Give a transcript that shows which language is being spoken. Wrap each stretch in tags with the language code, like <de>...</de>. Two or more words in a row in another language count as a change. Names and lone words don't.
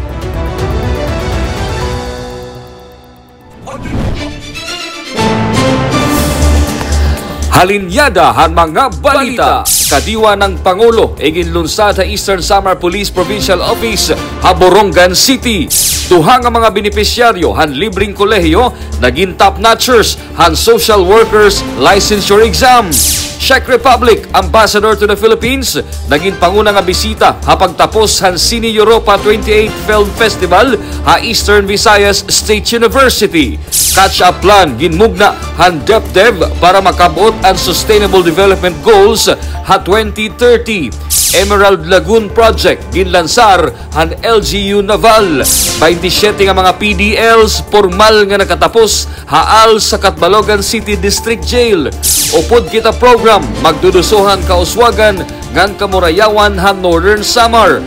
<war>Halinyada han mga balita. Kadiwa ng Pangulo iginlunsad sa Eastern Samar Police Provincial Office, Borongan City. Duha nga mga benepisyaryo han libreng kolehiyo naging top-notchers han</war> <en>social workers licensure exam. Czech Republic Ambassador to the Philippines</en> <war>naging panguna nga bisita hapagtapos han Cine Europa 28 Film Festival ha Eastern Visayas State University.</war> <en>Catch-up plan</en> <war>ginmugna han DepDev para makabot ang Sustainable Development Goals ha 2030. Emerald Lagoon Project ginlansar han LGU Naval. 27 nga mga PDLs formal nga nakatapos haal sa Catbalogan City District Jail. Upod kita program magdudusohan kauswagan ngan Kamurayawan han Northern Samar.</war>